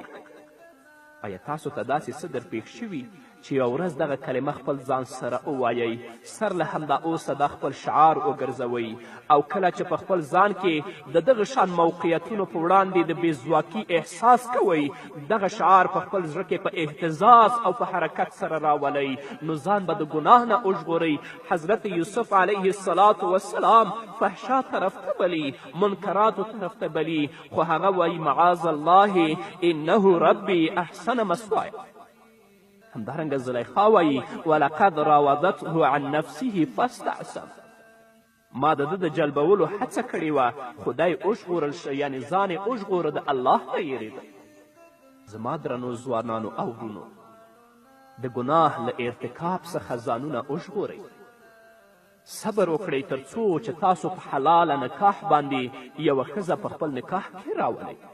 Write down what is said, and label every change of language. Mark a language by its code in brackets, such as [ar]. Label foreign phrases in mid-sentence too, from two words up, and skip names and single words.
[ps] آیا تاسو ته داسې څه در پیښ شوي چې یوه ورځ دغه کلمه خپل ځان سره ووایئ، سر له همدا اوسه دا خپل شعار وګرځوئ او کله چې په خپل ځان کې د دغه شان موقعیتونو په وړاندې د بېځواکي احساس کوئ، دغه شعار په خپل زړه کې په اهتزاز او په حرکت سره راولئ، نو ځان به د ګناه نه وژغورئ. حضرت یوسف [ar] علیه السلام [ps] فحشا طرف ته بلي، منکراتو طرف ته بلي، خو هغه وایي [ar] معاذ الله انه ربي احسن مثواي. [ps] همدارنګه زلیخا وایي [ar] ولقد راودته عن نفسه فاستعصم. [ps] ما د ده د جلبولو هڅه کړې وه خدای وژغورل شه، یعنې ځان یې وژغوره، د الله نه یېرېده. زما درنو ځوانانو او ورونو، د ګناه له ارتکاب څخه ځانونه وژغورئ. صبر وکړئ تر څو چې تاسو په حلاله نکاح باندې یوه ښځه په خپل نکاح کې راولئ.